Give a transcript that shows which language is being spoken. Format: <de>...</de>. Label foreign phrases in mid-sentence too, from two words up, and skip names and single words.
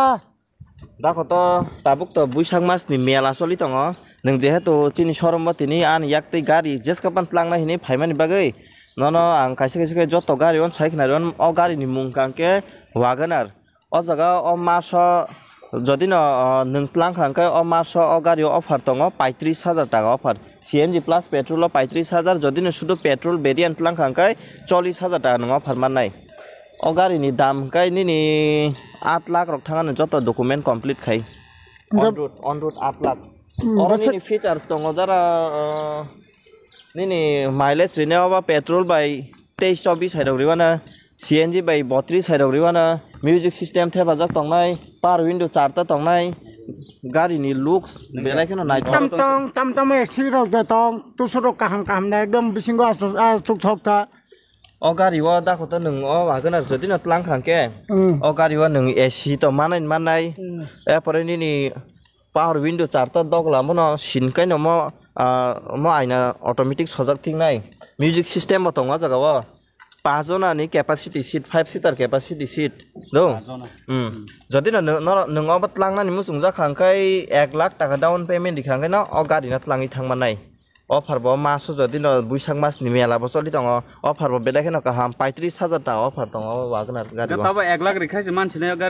<brx>दाखोथ ताबुक तो बैसाग मासनि मेला सलि दङ नों जेहेतु तिनि शोरूम तिनि आन याक्तै गारि जेसकापान लांना हिनि फाइमानि बागै ननो आं खायसे जत गारि अन साइखनारन अ गारिनि मुं कांके वागनार अ जगा अ मास जदि न नों लांखांके अ मास अ गारि अफार दङ 35,000 टाका अफार</brx> <en>CNG plus petrol</en> <brx>35,000 जदि न शुद्ध पेट्रोल वेरिएंट लांखांके 40,000 टाका नङा अफार माननाय अ गारिनि दाम काय निनि 8 लाख रक थाङानो जत</brx> <en>document complete</en> <brx>खाय अन रोड 8 लाख अरनि फीचर्स दङ जरा Nini</brx> <en>mileage renewable petrol by</en> <brx>23-24 साइड रिवाना CNG by 32 साइड रिवाना</brx> <en>music system</en> <brx>थे बाजाक तंगनाय पार विंडो चारता तंगनाय गारिनि लुक्स बेलायखनो नाय तम एक्सिरो दं तुसरो काहाम ना एकदम बिसिंगो आसुक थकता अ गारिवा दाखोत नों अ वागोन आरो जदि न लांखांके अ गारिवा नों एसी तो मानाय एपरे निनि</brx> <en>power window</en> <brx>चारता दगला मनो सिनकाय न म आइना ऑटोमेटिक सजक थिंग नाय</brx> <en>music system</en> <brx>दङ जगाव 5 जनानि</brx> <en>capacity seat 5 seater capacity seat</en> <brx>दो जदि नों अब लांनानै मुसुं जाखांखाय 1 लाख टाका</brx> <en>down payment</en> <brx>दिखांखाय न अ गारिना लाङि थांमानाय अफार बो मास जदि न बैसाग मासनि मेला बो चलि दङ अफार बो बेलायखनो गाहाम 35,000 टाका अफार दङ वागोन आरो गारि ताबो 1 लाख रिखायसे मानसिने गारि</brx>